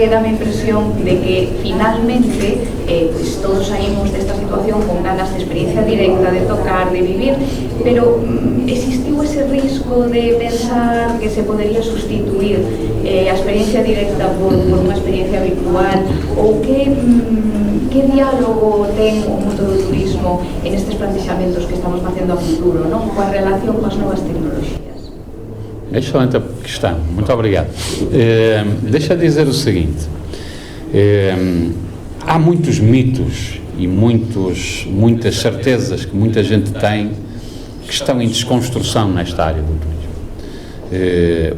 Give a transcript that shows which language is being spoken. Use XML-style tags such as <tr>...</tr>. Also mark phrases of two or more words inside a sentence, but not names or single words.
<gl>dá a impresión de que finalmente pues todos saímos desta situación con ganas de experiencia directa, de tocar, de vivir, pero existiu ese risco de pensar que se podería sustituir a experiencia directa por unha experiencia virtual, ou que diálogo ten o mundo do turismo en estes plantexamentos que estamos facendo a futuro, non? Coa relación coas novas tecnoloxías.</gl> <pt>Excelente questão, muito obrigado. Deixa eu dizer o seguinte, há muitos mitos e muitas certezas que muita gente tem que estão em desconstrução nesta área do turismo.</pt>